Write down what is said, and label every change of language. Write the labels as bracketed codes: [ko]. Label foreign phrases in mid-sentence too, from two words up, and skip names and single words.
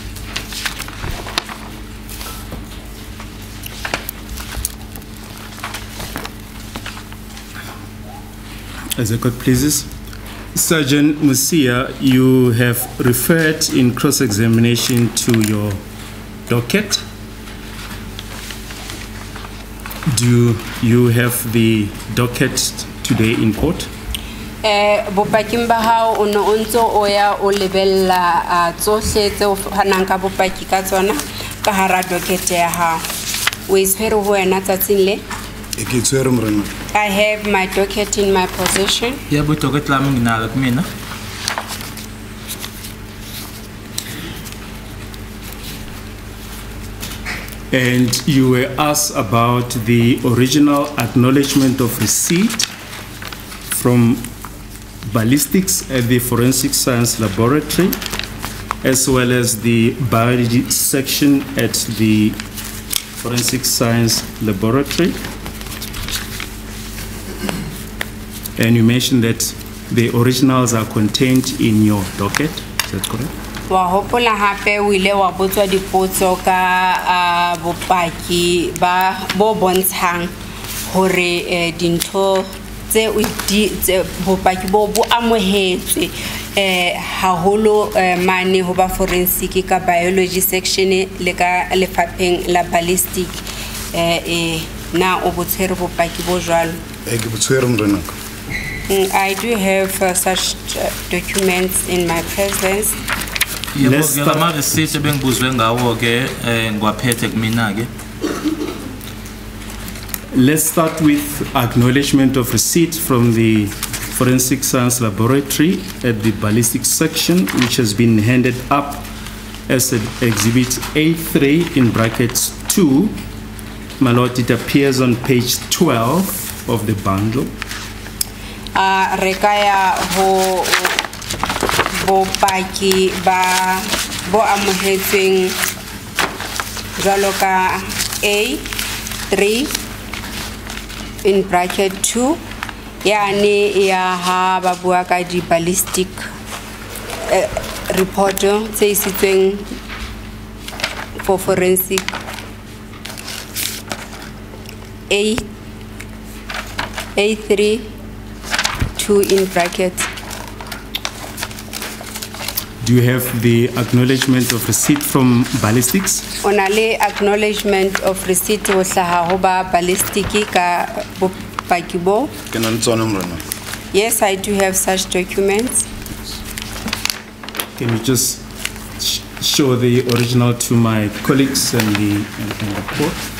[en] As the court pleases, Sergeant Musia, you have referred in cross-examination to your docket. Do you have the docket today in court? [st] Bopaking ba hao o no ntso o ya o lebella tsohle tse o hanang ka bopaki ka tsona ka hara docket ya hao. O iswere ho wena tsatsing le? [en] I have my docket in my possession. Yeah, but docket la mina. And you were asked about the original acknowledgement of receipt from ballistics at the Forensic Science Laboratory, as well as the biology section at the Forensic Science Laboratory. And you mentioned that the originals are contained in your docket, is that correct? [st] Wa hopola hape o ile wa botswa dipotso ka bopaki ba bo bontshang hore dintho tse bopaki bo amohetswe haholo mane ho ba forensic ka [en] biology section [st] le ka lefapheng la ballistic na o botshwere bopaki bo jwalo. Ke botshwere mrenaka. [en] I do have such documents in my presence. Let's start with acknowledgement of receipt from the Forensic Science Laboratory at the ballistics section, which has been handed up as an exhibit A3 in brackets 2. My lord, it appears on page 12 of the bundle. [st] Rekaya ho bopaki ba bo amohetsweng jwalo ka A3 [en] in bracket [st] 2 yani ya ha ba bua ka di ballistic report tse isitsweng [en] for forensic [st] A3 2 [en] in bracket. Do you have the acknowledgement of receipt from ballistics? [st] Onale [en] acknowledgement of receipt [st] ho hlaha ho ba ballistic ka bopaki bo. [en] Yes, I do have such documents. Can you just show the original to my colleagues and the court?